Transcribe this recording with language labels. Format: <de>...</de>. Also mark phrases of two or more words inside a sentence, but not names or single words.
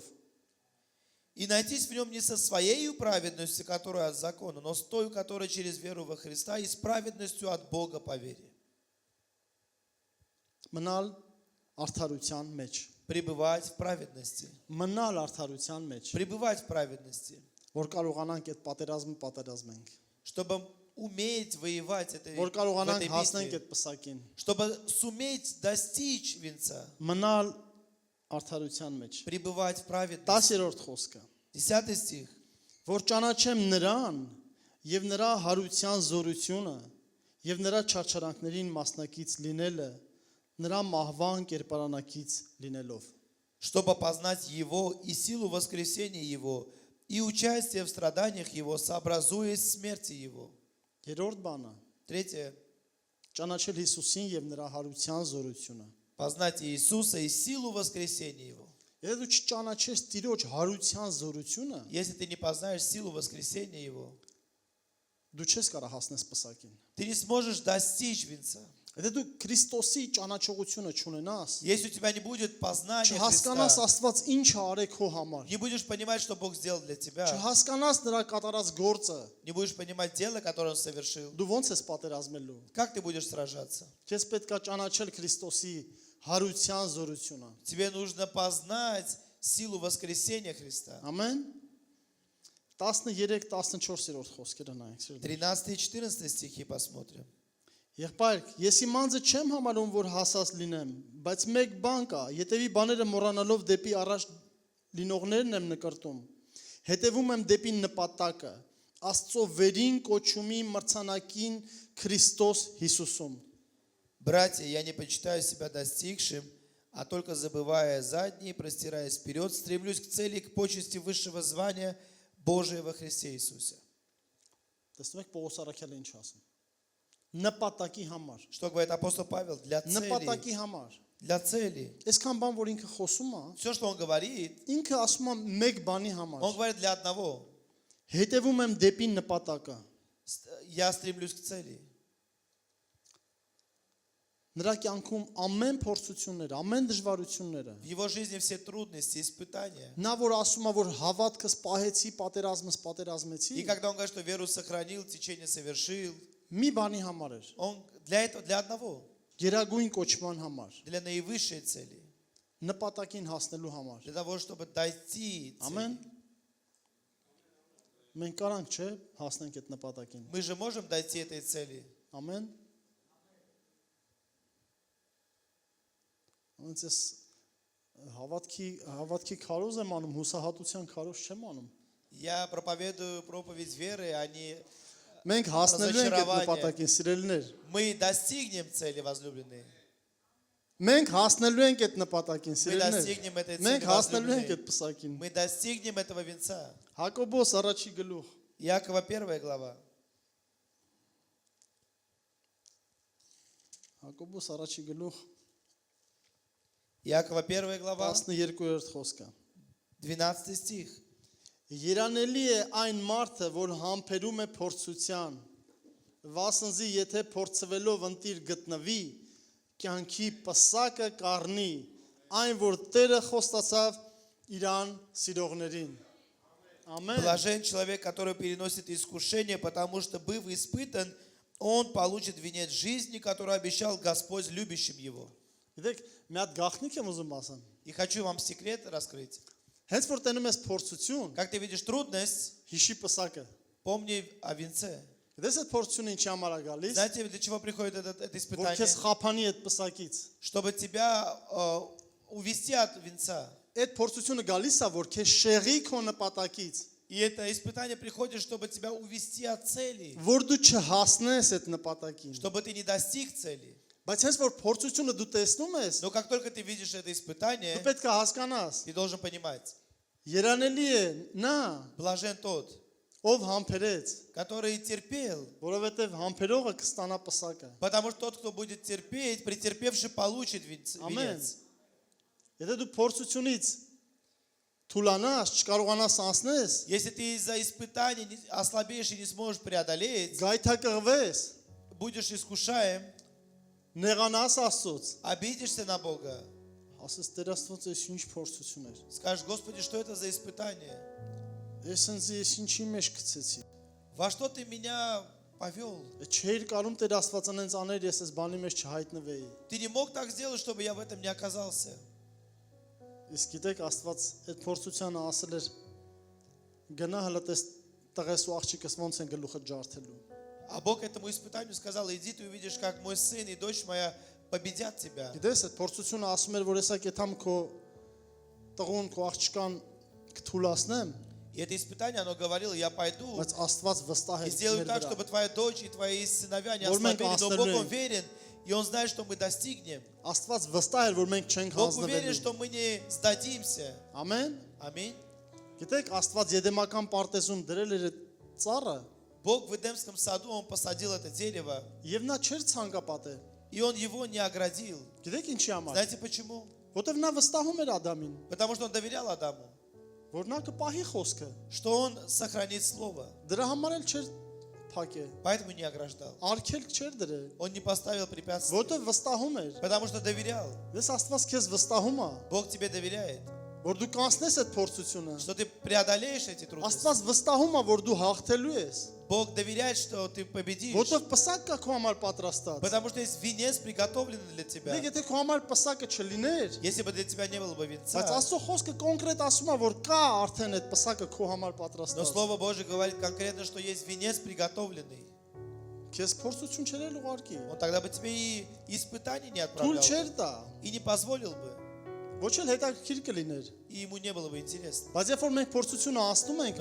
<ru>И найтись в нем не со своей праведностью, которая от закона, но с той, которая через веру во Христа, и с праведностью от Бога по вере.</ru> <hy>Մնալ արդարության մեջ,</hy> <ru>Пребывать в праведности.</ru> <hy>մնալ արդարության մեջ,</hy> <ru>Пребывать в праведности.</ru> <hy>որ կարողանանք այդ պատերազմը պատերազմենք,</hy> <ru>Чтобы уметь воевать</ru> <hy>որ</hy> <ru>в</ru> <hy>կարողանանք</hy> <ru>этой</ru> <hy>հասնենք</hy> <ru>битве.</ru> <hy>այդ պսակին,</hy> <ru>Чтобы суметь достичь венца.</ru> <hy>մնալ արդարության մեջ։</hy> <ru>Пребывать в праведности.</ru> <hy>10-րդ խոսքը</hy> <ru>10 стих.</ru> <hy>որ ճանաչեմ նրան եւ նրա հարության զորությունը եւ նրա չարչարանքներին մասնակից լինելը նրա մահվան կերպարանակից լինելով</hy> <ru>Чтобы познать Его и силу воскресения Его, и участие в страданиях Его, сообразуясь смерти Его.</ru> <hy>երրորդ բանը</hy> <ru>Третье.</ru> <hy>ճանաչել Հիսուսին եւ նրա հարության զորությունը</hy> <ru>Познать Иисуса и силу воскресения Его.</ru> <hy>եթե դու չճանաչես Տիրոջ հարության զորությունը</hy> <ru>Если ты не познаешь силу воскресения Его,</ru> <hy>դու չես կարող հասնես պսակին</hy> <ru>ты не сможешь достичь венца.</ru> <hy>եթե դու Քրիստոսի ճանաչողությունը չունենաս</hy> <ru>Если у тебя не будет познания</ru> <hy>չհասկանաս</hy> <ru>Христа,</ru> <hy>Աստված ինչ է արել քո համար</hy> <ru>не будешь понимать, что Бог сделал для тебя,</ru> <hy>չհասկանաս նրա կատարած գործը</hy> <ru>не будешь понимать дело, которое Он совершил,</ru> <hy>դու ո՞նց ես պատերազմելու</hy> <ru>как ты будешь сражаться?</ru> <hy>Քեզ պետք է ճանաչել Քրիստոսի հարության զորությունը։</hy> <ru>Тебе нужно познать силу воскресения Христа.</ru> <hy>Ամեն 13-14-րդ խոսքերը նայենք, սիրելի։</hy> <ru>13 и 14 стихи посмотрим.</ru> <hy>Եղբայր, ես իմ անձը չեմ համարում, որ հասած լինեմ, բայց մեկ բան կա, յետևի բաները մոռանալով դեպի առաջ լինողներն եմ նկրտում։ Հետևում եմ դեպի նպատակը, Աստծո վերին կոչումի մրցանակին Քրիստոս Հիսուսում։</hy> <ru>Братья, я не почитаю себя достигшим, а только забывая задние, простираясь вперед, стремлюсь к цели, к почести высшего звания Божия во Христе Иисусе.</ru> <hy>Տեսնում եք Պողոս Արաքյալը ինչ ասում։ Նպատակի համար,</hy> <ru>Что говорит апостол Павел? Для цели.</ru> <hy>նպատակի համար։</hy> <ru>Для цели.</ru> <hy>Այսքան бан, որ ինքը խոսում է,</hy> <ru>Все, что он говорит,</ru> <hy>ինքը ասում է մեկ բանի համար։</hy> <ru>он говорит для одного.</ru> <hy>Հետևում եմ դեպի նպատակը։</hy> <ru>Я стремлюсь к цели.</ru> <hy>Նրա կյանքում ամեն փորձությունները, ամեն դժվարությունները,</hy> <ru>В его жизни все трудности, испытания.</ru> <hy>նա որ ասում է, որ հավատքս պահեցի, պատերազմս</hy> <ru>И</ru> <hy>պատերազմեցի,</hy> <ru>когда он говорит, что веру сохранил, течение совершил,</ru> <hy>մի бանի համար էր,</hy> <ru>он для этого, для одного,</ru> <hy>գերագույն կոչման համար,</hy> <ru>для наивысшей цели,</ru> <hy>նպատակին հասնելու համար։</hy> <ru>для того, чтобы дойти цели.</ru> <hy>Ամեն։ Մենք կարանք, չէ, հասնենք այդ նպատակին։</hy> <ru>Мы же можем дойти этой цели.</ru> <hy>Ամեն։ Ոնց էս հավատքի քարոզ եմ անում, հուսահատության քարոզ չեմ անում։</hy> <ru>Я проповедую проповедь веры, а не</ru> <hy>Մենք հասնելու ենք այդ նպատակին, սիրելիներ։</hy> <ru>мы достигнем цели, возлюбленные.</ru> <hy>Մենք հասնելու ենք այդ նպատակին,</hy> <ru>Мы</ru> <hy>սիրելիներ։</hy> <ru>достигнем этой цели,</ru> <hy>Մենք հասնելու ենք այդ</hy> <ru>возлюбленные.</ru> <hy>պսակին։</hy> <ru>Мы достигнем этого венца.</ru> <hy>Հակոբոս առաջի գլուխ։</hy> <ru>Якова 1 глава.</ru> <hy>Հակոբոս առաջի գլուխ</hy> <ru>Якова 1 глава,</ru> <hy>12-րդ խոսքը։</hy> <ru>12 стих.</ru> <hy>Երանելի է այն մարդը, որ համբերում է փորձության, վասնզի եթե փորձվելով ընտիր գտնվի, կյանքի պսակը կառնի, այն որ Տերը խոստացավ իրան սիրողներին։ Ամեն։</hy> <ru>Блажен человек, который переносит искушение, потому что, быв испытан, он получит венец жизни, который обещал Господь любящим его.</ru> <hy>Գիտեք, մի հատ գաղտնիք եմ ուզում ասեմ։</hy> <ru>И хочу вам секрет раскрыть.</ru> <hy>Հենց որ տենում ես փորձություն,</hy> <ru>Как ты видишь трудность,</ru> <hy>հիշի պսակը։</hy> <ru>помни о венце.</ru> <hy>Գիտես այդ փորձությունը ինչի համար է գալիս,</hy> <ru>Знаете, для чего приходит это</ru> <hy>որ</hy> <ru>испытание?</ru> <hy>քեզ խափանի այդ պսակից։</hy> <ru>Чтобы тебя увести от венца.</ru> <hy>Այդ փորձությունը գալիս է, որ քեզ շեղի քո նպատակից,</hy> <ru>И это испытание приходит, чтобы тебя увести от цели.</ru> <hy>որ դու չհասնես այդ նպատակին։</hy> <ru>Чтобы ты не достиг цели.</ru> <hy>Բայց հենց որ փորձությունը դու տեսնում ես,</hy> <ru>Но как только ты видишь это испытание,</ru> <hy>դու պետք է հասկանաս,</hy> <ru>ты должен понимать.</ru> <hy>երանելի է նա,</hy> <ru>Блажен тот,</ru> <hy>ով համբերեց,</hy> <ru>который терпел.</ru> <hy>որովհետև համբերողը կստանա պսակը։</hy> <ru>Потому что тот, кто будет терпеть, претерпевший получит</ru> <hy>Ամեն։</hy> <ru>венец.</ru> <hy>Եթե դու փորձությունից թուլանաս, չկարողանաս անցնես,</hy> <ru>Если ты из-за испытаний ослабеешь и не сможешь преодолеть,</ru> <hy>գայթակղվես,</hy> <ru>будешь искушаем,</ru> <hy>նեղանաս Աստծոց,</hy> <ru>обидишься на Бога,</ru> <hy>ասես Տեր Աստված էս ինչ փորձություն էր։</hy> <ru>скажешь, Господи, что это за испытание?</ru> <hy>Ես ինչի մեջ գցեցի։</hy> <ru>Во что ты меня повел?</ru> <hy>Չէր կարում Տեր Աստված անենց աներ, ես այս բանի մեջ չհայտնվեի։</hy> <ru>Ты не мог так сделать, чтобы я в этом не оказался.</ru> <hy>Իսկ գիտեք Աստված այդ փորձությանը ասել էր գնա հələ տես տղես ու աղջիկս ոնց են գլուխը ջարդելու։</hy> <ru>А Бог этому испытанию сказал, иди, ты увидишь, как мой сын и дочь моя победят тебя.</ru> <hy>Գիտես այդ փորձությունը ասում էր, որ հեսա կեթամ քո տղուն, քո աղջկան կթուլացնեմ,</hy> <ru>И это испытание, оно говорило, я пойду</ru> <hy>բայց Աստված վստահ</hy> <ru>и</ru> <hy>է</hy> <ru>сделаю</ru> <hy>մեր</hy> <ru>так,</ru> <hy>վրա։</hy> <ru>чтобы твоя дочь и твои сыновья не</ru> <hy>Որ մենք</hy> <ru>ослабели, но Бог ослаблены. уверен, и Он знает, что мы достигнем.</ru> <hy>Աստված վստահ էր, որ մենք չենք</hy> <ru>Бог уверен,</ru> <hy>հանձնվելու։</hy> <ru>что мы не сдадимся.</ru> <hy>Ամեն։</hy> <ru>Аминь.</ru> <hy>Գիտեք Աստված Եդեմական պարտեզում դրել էր այդ ծառը,</hy> <ru>Бог в Эдемском саду, Он посадил это дерево,</ru> <hy>եւ նա չէր ցանկապատել։</hy> <ru>и Он его не оградил.</ru> <hy>Գիտեք ինչի համար։</hy> <ru>Знаете почему?</ru> <hy>Որտեվ նա վստահում էր Ադամին,</hy> <ru>Потому что Он доверял Адаму,</ru> <hy>որ նա կպահի խոսքը։</hy> <ru>что Он сохранит Слово,</ru> <hy>Դրա համար էլ չէր փակե։</hy> <ru>поэтому не ограждал.</ru> <hy>Արկել չէր դրել,</hy> <ru>Он не поставил препятствий,</ru> <hy>որտեվ վստահում էր։</hy> <ru>потому что доверял.</ru> <hy>Ես Աստված քեզ վստահում է,</hy> <ru>Бог тебе доверяет,</ru> <hy>որ դու կանցնես այդ փորձությունը։</hy> <ru>что ты преодолеешь эти трудности.</ru> <hy>Աստված վստահում է, որ դու հաղթելու ես,</hy> <ru>Бог доверяет, что ты победишь,</ru> <hy>որտեվ պսակ կա քո համար պատրաստած։</hy> <ru>потому что есть венец, приготовленный для тебя.</ru> <hy>Դե եթե քո համար պսակը չլիներ,</hy> <ru>Если бы для тебя не было бы</ru> <hy>բայց</hy> <ru>венца,</ru> <hy>Աստծո խոսքը կոնկրետ ասում է, որ կա արդեն այդ պսակը քո համար</hy> <ru>но</ru> <hy>պատրաստած։</hy> <ru>Слово Божье говорит конкретно, что есть венец приготовленный.</ru> <hy>Քեզ փորձություն չէր էլ ուղարկի։</hy> <ru>Он тогда бы тебе и испытаний не</ru> <hy>Թույլ</hy> <ru>отправлял</ru> <hy>չէր տա,</hy> <ru>и не позволил бы,</ru> <hy>ոչ էլ հետաքրքիր կլիներ։</hy> <ru>и ему не было бы интересно.</ru> <hy>Բայց երբ որ մենք փորձությունը ասնում ենք,</hy>